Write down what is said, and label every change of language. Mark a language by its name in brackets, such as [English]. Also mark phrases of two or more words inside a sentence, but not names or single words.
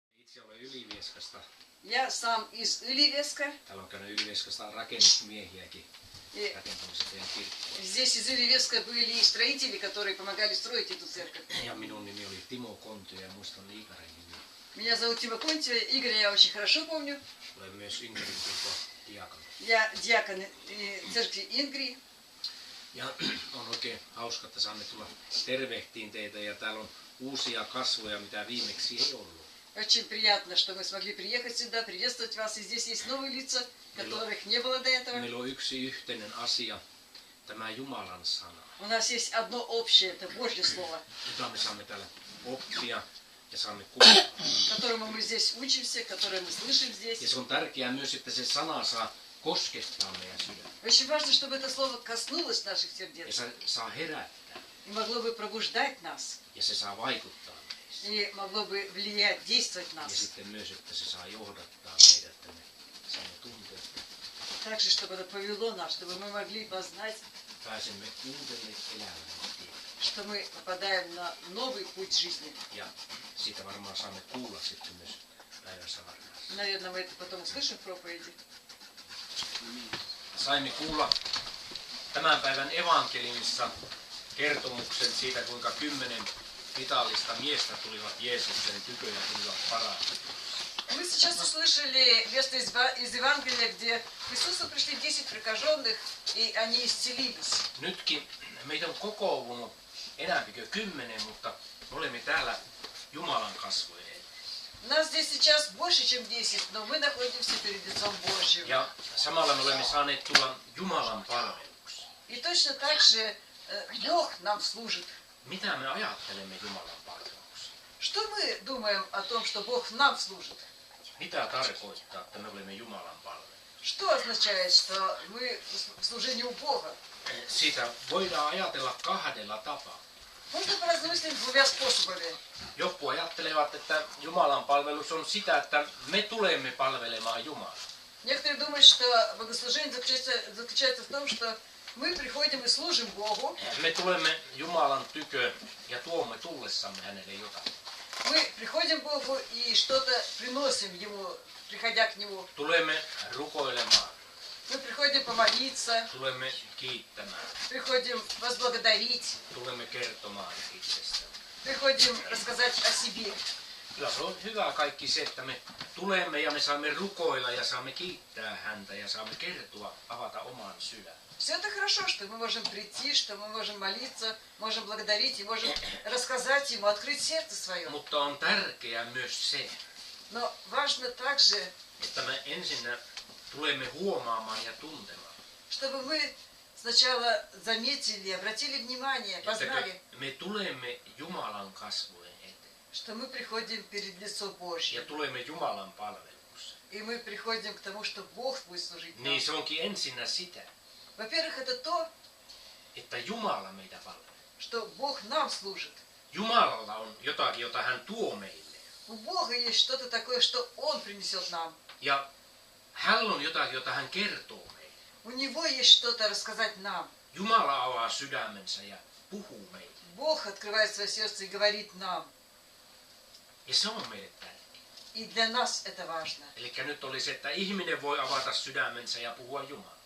[Finnish] Itse olen Ylivieskasta. [Russian] Я сам из Ylivieska. [Finnish] Täällä on käynyt Ylivieskasta rakennusmiehiäkin rakentamassa teidän kirkkoa. [Russian] Здесь из Ylivieska были строители, которые помогали строить эту церковь. [Finnish] Ja minun nimi oli Timo Kontio ja muistan Iikarin nimi. [Russian] Меня зовут Тима Контио, Игоря я очень хорошо помню. [Finnish] Olen myös Ingerin kirkon diakoni. [Russian] Я диакон церкви Ингри. [Finnish] Ja on oikein hauska, että saamme tulla tervehtiin teitä ja täällä on uusia kasvoja, mitä viimeksi ei ollut. [Russian] Очень приятно, что мы смогли приехать сюда, приветствовать вас. И здесь есть новые лица, которых не было до этого. [Finnish] Meillä on yksi yhteinen asia, tämä Jumalan sana. [Russian] У нас есть одно общее, это Божье Слово, [Finnish] Jota me saamme täällä oppia ja saamme kuulla. [Russian] которому мы здесь учимся, которое мы слышим [Finnish] Ja [Russian] здесь. [Finnish] se on tärkeää myös, että se sana saa koskettaa meidän sydäntä. [Russian] Очень важно, чтобы это Слово коснулось наших [Finnish] Ja [Russian] сердец [Finnish] se saa herättää. [Russian] и могло бы пробуждать нас, [Finnish] Ja se saa vaikuttaa meissä. [Russian] и могло бы влиять, действовать [Finnish] Ja [Russian] нас. [Finnish] sitten myös, että se saa johdattaa meidät, että me saamme tuntea, että [Russian] Также, чтобы это повело нас, чтобы мы могли познать, [Finnish] pääsemme uudelle elämälle tielle. [Russian] что мы попадаем на новый путь жизни. [Finnish] Ja siitä varmaan saamme kuulla sitten myös päivän saarnassa. [Russian] Наверное, мы это потом услышим в проповеди. [Finnish] Saimme kuulla tämän päivän evankeliumissa kertomuksen siitä, kuinka 10 vitaalista miestä tulivat Jeesuksen tykö ja tulivat parantumaan. [Russian] Мы сейчас услышали место из Евангелия, где к Иисусу пришли 10 прокаженных, и они исцелились. [Finnish] Nytkin meitä on kokoontunut enääpikö 10, mutta me olemme täällä Jumalan kasvojen edessä. [Russian] Нас здесь сейчас больше, чем 10, но мы находимся перед лицом Божьим. [Finnish] Ja samalla me olemme saaneet tulla Jumalan palvelukseen. [Russian] И точно так же Бог нам служит. [Finnish] Mitä me ajattelemme Jumalan palvelukseen? [Russian] Что мы думаем о том, что Бог нам служит? [Finnish] Mitä tarkoittaa, että me olemme Jumalan palvelu? [Russian] Что означает, что мы в служении у Бога? [Finnish] Siitä voidaan ajatella kahdella tapaa. [Russian] Можно поразмыслить двумя способами. [Finnish] Jotkut ajattelevat, että Jumalan palvelus on sitä, että me tulemme palvelemaan Jumalaa. [Russian] Некоторые думают, что богослужение заключается в том, что мы приходим и служим Богу. [Finnish] Me tulemme Jumalan tykö ja tuomme tullessamme hänelle jotakin. [Russian] Мы приходим к Богу и что-то приносим Ему, приходя к Нему. [Finnish] Tulemme rukoilemaan, [Russian] Мы приходим помолиться, [Finnish] tulemme kiittämään, [Russian] приходим возблагодарить, [Finnish] tulemme kertomaan itsestämme. [Russian] приходим рассказать о себе. [Finnish] Kyllä se on hyvä kaikki se, että me tulemme ja me saamme rukoilla ja saamme kiittää häntä ja saamme kertoa, avata oman sydämen. [Russian] Все это хорошо, что мы можем прийти, что мы можем молиться, можем благодарить и можем рассказать Ему, открыть сердце свое. [Finnish] Mutta on tärkeää myös se, [Russian] Но важно также, [Finnish] että me ensinnä tulemme huomaamaan ja tuntemaan, [Russian] чтобы мы сначала заметили, обратили внимание, познали, [Finnish] että me tulemme Jumalan kasvojen eteen [Russian] что мы приходим перед лицо [Finnish] ja [Russian] Божье. [Finnish] tulemme Jumalan palvelukseen. [Russian] И мы приходим к тому, что Бог будет служить нам. [Finnish] Niin se onkin ensinnä sitä, [Russian] Во-первых, это то, [Finnish] että Jumala meitä palvelee. [Russian] что Бог нам служит. [Finnish] Jumalalla on jotakin, jota hän tuo meille. [Russian] У Бога есть что-то такое, что Он принесет нам. [Finnish] Ja hänellä on jotakin, jota hän kertoo meille. [Russian] У Него есть что-то рассказать нам. [Finnish] Jumala avaa sydämensä ja puhuu meille. [Russian] Бог открывает свое сердце и говорит нам. [Finnish] Ja se on meille tärkeää. [Russian] И для нас это важно. [Finnish] Eli nyt oli se, että ihminen voi avata sydämensä ja puhua Jumalaa.